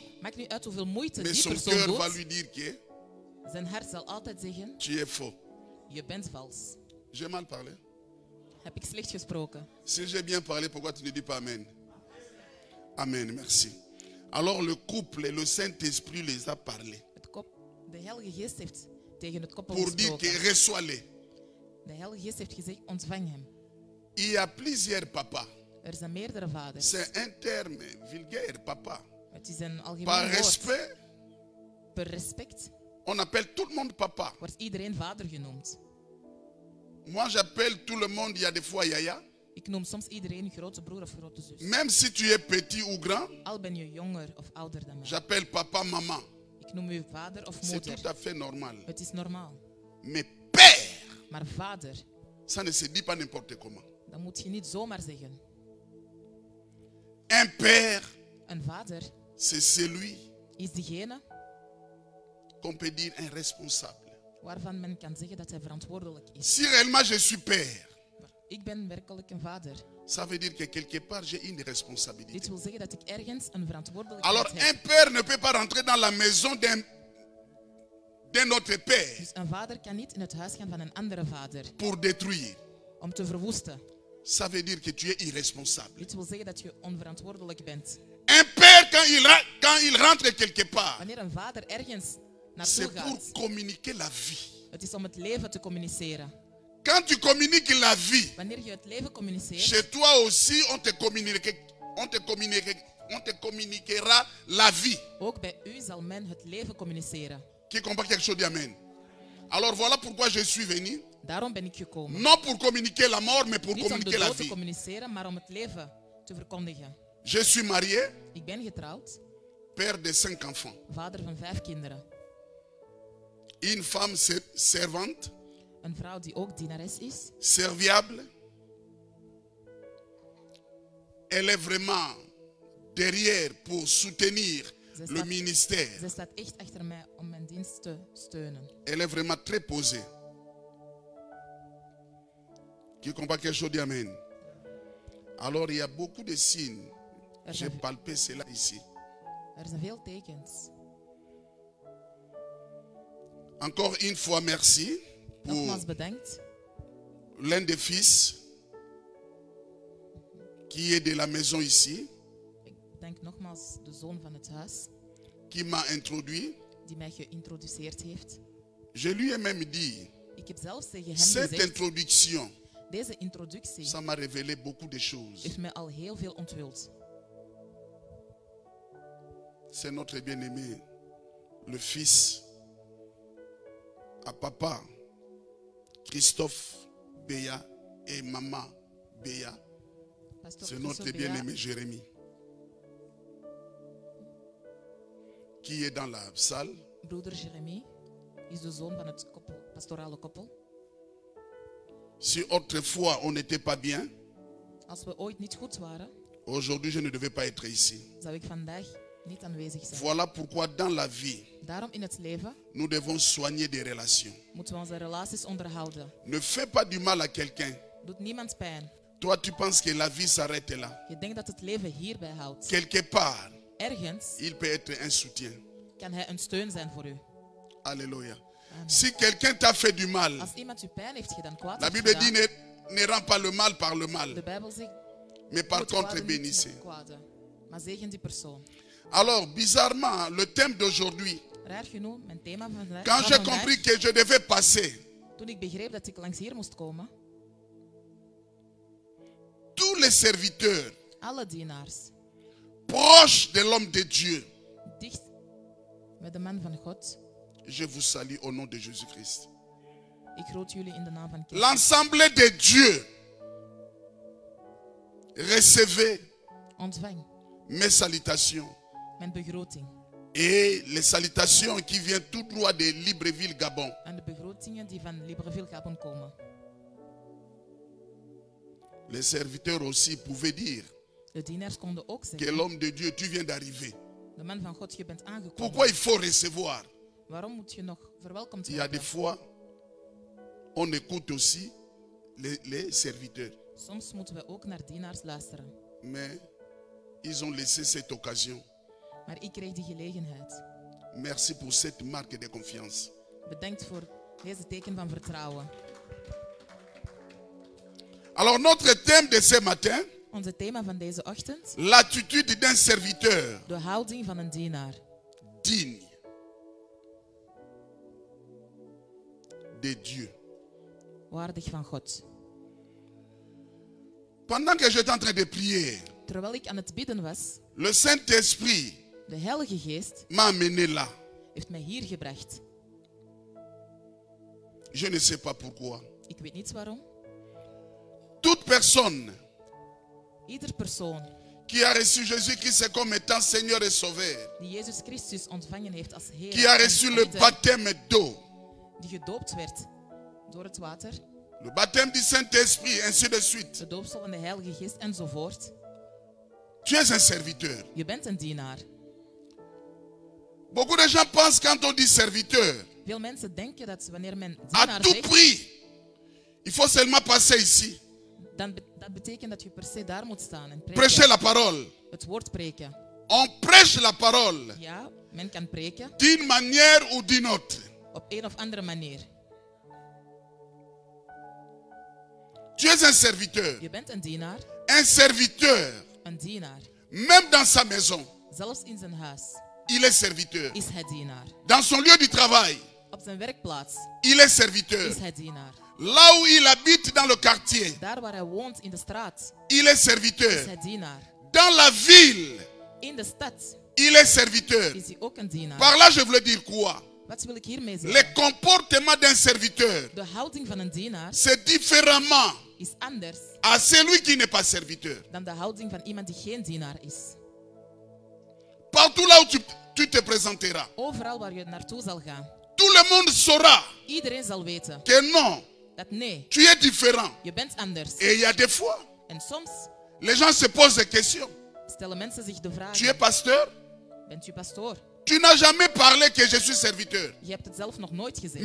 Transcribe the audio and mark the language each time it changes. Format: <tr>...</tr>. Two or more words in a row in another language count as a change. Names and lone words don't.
<nl>maakt niet uit hoeveel moeite</nl> <fr>mais</fr> <nl>die</nl> <fr>son</fr> <nl>persoon</nl> <fr>cœur va</fr> <nl>doet,</nl> <fr>lui dire que</fr> <nl>zijn hart zal altijd zeggen,</nl> <fr>tu es faux.</fr> <nl>je bent vals.</nl> <fr>J'ai mal parlé.</fr> <nl>Heb ik slecht gesproken?</nl> <fr>Si j'ai bien parlé, pourquoi tu ne dis pas Amen? Amen, merci. Alors le couple et le Saint-Esprit les a parlé</fr> <nl>De Heilige Geest heeft tegen het koppel</nl> <fr>pour dire que</fr> <nl>gesproken.</nl> <fr>reçois-les.</fr> <nl>De Heilige Geest heeft gezegd, ontvang hem.</nl> <fr>Il y a plusieurs papas.</fr> <nl>Er zijn meerdere vaders.</nl> <fr>C'est un terme vulgaire, papa.</fr> <nl>Het is een</nl> <fr>Par</fr> <nl>algemeen woord.</nl> <fr>respect,</fr> <nl>Per respect</nl> <fr>on appelle tout le monde papa.</fr> <nl>wordt iedereen vader genoemd.</nl> <fr>Moi, j'appelle tout le monde, il y a des fois Yaya.</fr> <nl>Ik noem soms iedereen grote broer of grote zus.</nl> <fr>Même si tu es petit ou grand,</fr> <nl>Al ben je jonger of ouder dan mij.</nl> <fr>j'appelle papa, maman.</fr> <nl>Ik noem u vader of</nl> <fr>C'est tout</fr> <nl>moeder.</nl> <fr>à fait normal.</fr> <nl>Het is normaal.</nl> <fr>Mais père,</fr> <nl>Maar vader,</nl> <fr>ça ne se dit pas n'importe comment.</fr> <nl>dat moet je niet zomaar zeggen.</nl> <fr>Un père,</fr> <nl>Een vader</nl> <fr>c'est celui</fr> <nl>is diegene</nl> <fr>qu'on peut dire un responsable.</fr> <nl>waarvan men kan zeggen dat hij verantwoordelijk is.</nl> <fr>Si réellement je suis père,</fr> <nl>Maar ik ben werkelijk een vader.</nl> <fr>ça veut dire que quelque part j'ai une responsabilité.</fr> <nl>Dit wil zeggen dat ik ergens een verantwoordelijkheid</nl> <fr>Alors</fr> <nl>heb.</nl> <fr>un père ne peut pas rentrer dans la maison d'un autre père</fr> <nl>Dus een vader kan niet in het huis gaan van een andere vader</nl> <fr>pour détruire.</fr> <nl>om te verwoesten.</nl> <fr>Ça veut dire que tu es irresponsable.</fr> <nl>Dit wil zeggen dat je onverantwoordelijk bent.</nl> <fr>Un père, quand il rentre quelque part,</fr> <nl>Wanneer een vader ergens</nl> <fr>c'est</fr> <nl>naartoe</nl> <fr>pour</fr> <nl>gaat,</nl> <fr>communiquer la vie.</fr> <nl>het is om het leven te communiceren.</nl> <fr>Quand tu communiques la vie,</fr> <nl>Wanneer je het leven communiceert,</nl> <fr>chez toi aussi, on te communiquera la vie.</fr> <nl>ook bij u zal men het leven communiceren.</nl> <fr>Qui comprend quelque chose, dit Amen. Alors voilà pourquoi je suis venu.</fr> <nl>Daarom ben ik gekomen.</nl> <fr>Non pour communiquer la mort, mais pour</fr> <nl>Niet om de</nl> <fr>communiquer la</fr> <nl>dood te</nl> <fr>vie.</fr> <nl>communiceren, maar om het leven te verkondigen.</nl> <fr>Je suis marié,</fr> <nl>Ik ben getrouwd,</nl> <fr>père de 5 enfants.</fr> <nl>vader van 5 kinderen.</nl> <fr>Une femme servante,</fr> <nl>Een vrouw die ook dienares is.</nl> <fr>serviable. Elle est vraiment derrière pour soutenir le ministère.</fr> <nl>Zij staat echt achter mij om mijn dienst te steunen.</nl> <fr>Elle est vraiment très posée. Qui comprend quelque chose, dit Amen. Alors il y a beaucoup de signes. J'ai palpé cela ici.</fr> <nl>Er zijn veel tekens.</nl> <fr>Encore une fois, merci pour</fr> <nl>Nogmaals bedankt</nl> <fr>l'un des fils qui est de la maison ici,</fr> <nl>Ik dank nogmaals de zoon van het huis</nl> <fr>qui m'a introduit.</fr> <nl>die mij geïntroduceerd heeft.</nl> <fr>Je lui ai même dit,</fr> <nl>Ik heb zelfs tegen hem</nl> <fr>cette</fr> <nl>gezegd,</nl> <fr>introduction,</fr> <nl>deze introductie</nl> <fr>ça m'a révélé beaucoup de choses.</fr> <nl>heeft mij al heel veel onthuld.</nl> <fr>C'est notre bien-aimé, le fils à papa, Christophe Béa et maman Béa.</fr> <nl>Pastor</nl> <fr>C'est notre Christophe bien-aimé Béa, Jérémie qui est dans la salle.</fr> <nl>broeder Jeremie, is de zoon van het pastorale koppel.</nl> <fr>Si autrefois on n'était pas bien,</fr> <nl>Als we ooit niet goed waren,</nl> <fr>aujourd'hui je ne devais pas être ici.</fr> <nl>zou ik vandaag niet aanwezig zijn.</nl> <fr>Voilà pourquoi dans la vie,</fr> <nl>Daarom in het leven</nl> <fr>nous devons soigner des relations.</fr> <nl>moeten we onze relaties onderhouden.</nl> <fr>Ne fais pas du mal à quelqu'un.</fr> <nl>Doet niemand pijn.</nl> <fr>Toi, tu penses que la vie s'arrête là.</fr> <nl>Je denkt dat het leven hierbij houdt.</nl> <fr>Quelque part,</fr> <nl>Ergens</nl> <fr>il peut être un soutien.</fr> <nl>kan hij een steun zijn voor u.</nl> <fr>Alléluia. Amen. Si quelqu'un t'a fait du mal,</fr> <nl>Als iemand u pijn heeft gedaan, kwaad</nl> <fr>la</fr> <nl>heeft</nl> <fr>Bible dit</fr> <nl>gedaan,</nl> <fr>ne rends pas le mal par le</fr> <nl>de</nl> <fr>mal,</fr> <nl>Bijbel zegt,</nl> <fr>mais par</fr> <nl>doe het</nl> <fr>contre</fr> <nl>kwade niet met</nl> <fr>bénissez.</fr> <nl>het kwade, maar zegen die persoon.</nl> <fr>Alors, bizarrement, le thème d'aujourd'hui,</fr> <nl>Raar genoeg, mijn thema van vandaag,</nl> <fr>quand j'ai compris que je devais passer,</fr> <nl>toen ik begreep dat ik langs hier moest komen,</nl> <fr>tous les serviteurs</fr> <nl>alle dienaars,</nl> <fr>proches de l'homme de Dieu,</fr> <nl>dicht met de man van God,</nl> <fr>je vous salue au nom de Jésus-Christ.</fr> <nl>ik groet jullie in de naam van Christus.</nl> <fr>L'ensemble de Dieu, recevez</fr> <nl>Ontvang</nl> <fr>mes salutations</fr> <nl>mijn begroting</nl> <fr>et les salutations qui viennent tout droit de Libreville, Gabon.</fr> <nl>en de begrotingen die van Libreville Gabon komen.</nl> <fr>Les serviteurs aussi pouvaient dire</fr> <nl>De dienaars konden ook</nl> <fr>que</fr> <nl>zeggen,</nl> <fr>l'homme de Dieu, tu viens d'arriver.</fr> <nl>de man van God, je bent aangekomen.</nl> <fr>Pourquoi il faut recevoir?</fr> <nl>Waarom moet je nog verwelkomd</nl> <fr>Il y a des</fr> <nl>worden?</nl> <fr>fois, on écoute aussi les serviteurs.</fr> <nl>Soms moeten we ook naar dienaars luisteren.</nl> <fr>Mais ils ont laissé cette occasion.</fr> <nl>Maar ik kreeg die gelegenheid.</nl> <fr>Merci pour cette marque de confiance.</fr> <nl>Bedankt voor deze teken van vertrouwen.</nl> <fr>Alors notre thème de ce matin,</fr> <nl>Onze thema van deze ochtend,</nl> <fr>l'attitude d'un serviteur</fr> <nl>de houding van een dienaar.</nl> <fr>digne de Dieu.</fr> <nl>Waardig van God.</nl> <fr>Pendant que j'étais en train de prier,</fr> <nl>Terwijl ik aan het bidden was,</nl> <fr>le Saint-Esprit</fr> <nl>de Heilige Geest</nl> <fr>m'a amené là.</fr> <nl>heeft mij hier gebracht.</nl> <fr>Je ne sais pas pourquoi.</fr> <nl>Ik weet niet waarom.</nl> <fr>Toute personne</fr> <nl>Ieder persoon</nl> <fr>qui a reçu Jésus-Christ comme étant Seigneur et Sauveur,</fr> <nl>die Jezus Christus ontvangen heeft als Heer</nl> <fr>qui a</fr> <nl>en</nl> <fr>reçu le</fr> <nl>redder,</nl> <fr>baptême d'eau,</fr> <nl>die gedoopt werd door het water,</nl> <fr>le baptême du Saint-Esprit, ainsi de suite.</fr> <nl>de doopsel van de Heilige Geest enzovoort.</nl> <fr>Tu es un serviteur.</fr> <nl>Je bent een dienaar.</nl> <fr>Beaucoup de gens pensent quand on dit serviteur,</fr> <nl>Veel mensen denken dat wanneer men</nl> <fr>à</fr> <nl>dienaar</nl> <fr>tout</fr> <nl>zegt,</nl> <fr>prix, il faut seulement passer ici,</fr> <nl>dat betekent dat je per se daar moet staan en</nl> <fr>prêcher</fr> <nl>preken.</nl> <fr>la parole.</fr> <nl>Het woord preken.</nl> <fr>On prêche la parole</fr> <nl>Ja, men kan preken</nl> <fr>d'une manière ou d'une autre.</fr> <nl>op een of andere manier.</nl> <fr>Tu es un serviteur.</fr> <nl>Je bent een dienaar.</nl> <fr>Un serviteur,</fr> <nl>Een dienaar.</nl> <fr>même dans sa maison,</fr> <nl>Zelfs in zijn huis</nl> <fr>il est serviteur.</fr> <nl>is hij dienaar.</nl> <fr>Dans son lieu du travail,</fr> <nl>Op zijn werkplaats</nl> <fr>il est serviteur.</fr> <nl>is hij dienaar.</nl> <fr>Là où il habite dans le quartier,</fr> <nl>Daar waar hij woont in de straat</nl> <fr>il est</fr> <nl>is</nl> <fr>serviteur.</fr> <nl>hij dienaar.</nl> <fr>Dans la ville,</fr> <nl>In de stad</nl> <fr>il est serviteur.</fr> <nl>is hij ook een dienaar.</nl> <fr>Par là, je voulais dire quoi?</fr> <nl>Wat wil ik hiermee</nl> <fr>Le</fr> <nl>zeggen?</nl> <fr>comportement d'un serviteur,</fr> <nl>De houding van een dienaar</nl> <fr>c'est différemment</fr> <nl>is anders</nl> <fr>à celui qui n'est pas serviteur.</fr> <nl>dan de houding van iemand die geen dienaar is.</nl> <fr>Partout là où tu te présenteras,</fr> <nl>Overal waar je naartoe zal gaan,</nl> <fr>tout le monde saura</fr> <nl>iedereen zal weten</nl> <fr>que non,</fr> <nl>dat nee,</nl> <fr>tu es différent.</fr> <nl>je bent anders.</nl> <fr>Et il y a des fois,</fr> <nl>En soms</nl> <fr>les gens se posent des questions.</fr> <nl>stellen mensen zich de</nl> <fr>Tu es</fr> <nl>vraag,</nl> <fr>pasteur?</fr> <nl>bent u pastoor?</nl> <fr>Tu n'as jamais parlé que je suis serviteur.</fr> <nl>Je hebt het zelf nog nooit gezegd.</nl>